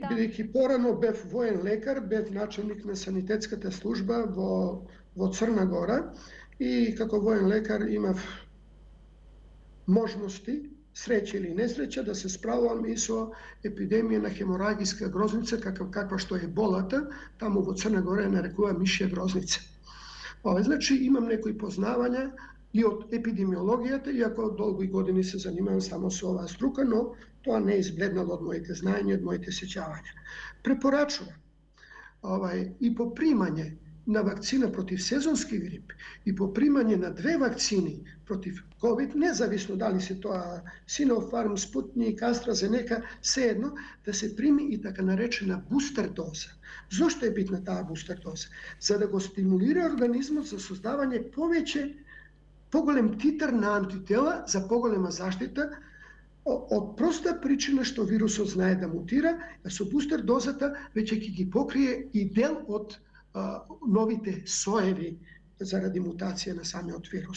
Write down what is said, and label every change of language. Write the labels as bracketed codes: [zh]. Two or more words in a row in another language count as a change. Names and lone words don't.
[mk] Бидејќи порано бев воен лекар, бев начелник на санитетската служба во Црна Гора и како воен лекар имав можности, среќа или несреќа, да се справувам и со епидемија на хеморагиска грозница, каква што е болата, таму во Црна Гора ја нарекува мишја грозница. Значи имам некои познавања и од епидемиологијата, иако долги години се занимавам само со оваа струка, но тоа не е избледнало од моите знаења, од моите сеќавања. Препорачувам и по примање на вакцина против сезонски грип и по примање на 2 вакцини против COVID, независно да ли се то Sinopharm, Sputnik, AstraZeneca, свеједно, да се прими и така наречена бустер доза. [sr] Zašto je bitna ta booster doza? [mk] За да го стимулира организмот за создавање поголем титар на антитела за поголема заштита од проста причина што вирусот знае да мутира, а со бустер дозата веќе ќе ги покрие и дел од новите соеви заради мутација на самиот вирус.